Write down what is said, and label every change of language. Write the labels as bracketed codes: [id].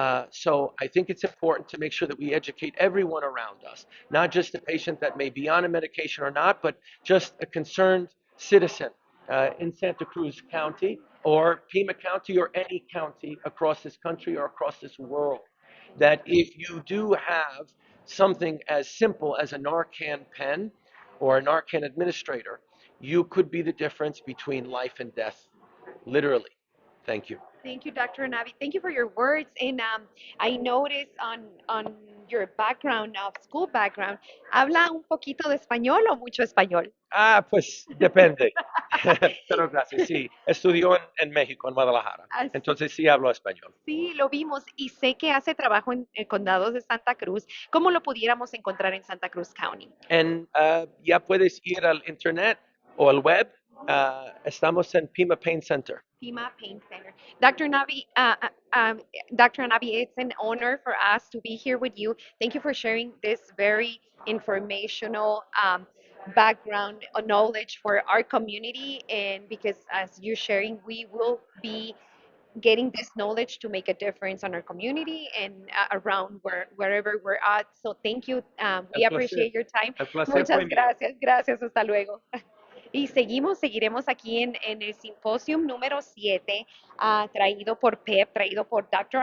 [en] So I think it's important to make sure that we educate everyone around us, not just the patient that may be on a medication or not, but just a concerned citizen in Santa Cruz County or Pima County or any county across this country or across this world. That if you do have something as simple as a Narcan pen or a Narcan administrator, you could be the difference between life and death, literally. Thank you. Thank you, Dr. Navi. Thank you for your words. And I noticed on your background of school background, [es] ¿habla un poquito de español o mucho español? Ah, pues depende. Pero gracias. Sí, estudió en México, en Guadalajara. Así. Entonces sí hablo español. Sí, lo vimos y sé que hace trabajo en condados de Santa Cruz. ¿Cómo lo pudiéramos encontrar en Santa Cruz County? Ya puedes ir al internet o al web. Estamos en Pima Pain Center. Pima Pain Center. Dr. Navi, Dr. [en] Navi, it's an honor for us to be here with you. Thank you for sharing this very informational background knowledge for our community. And because as you're sharing, we will be getting this knowledge to make a difference on our community and around wherever we're at. So thank you. We [es] El placer, [en] appreciate your time. [es] el placer fue Muchas mío. gracias. Gracias. Hasta luego. Y seguiremos aquí en el Symposium número 7, traído por PEP, traído por Dr.